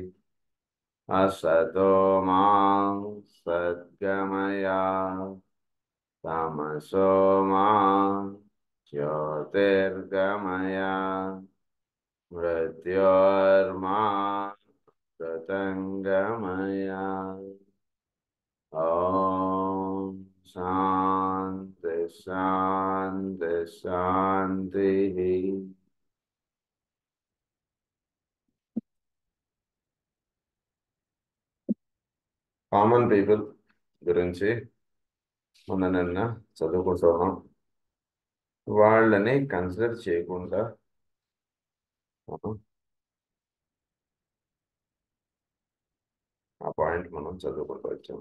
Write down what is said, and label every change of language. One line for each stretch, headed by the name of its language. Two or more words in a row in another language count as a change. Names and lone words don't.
Sanskrit: असतो मा सद्गमय तमसो मा ज्योतिर्गमय मृत्योर्मा मृतङ्गमय। ॐ शान्ति शान्ति शान्तिः।
English: common people
Telugu: గురించి నిన్న చదువుకుంటున్నాం. వాళ్ళని కన్సిడర్ చేయకుండా ఆ పాయింట్ మనం చదువుకుంటూ వచ్చాము.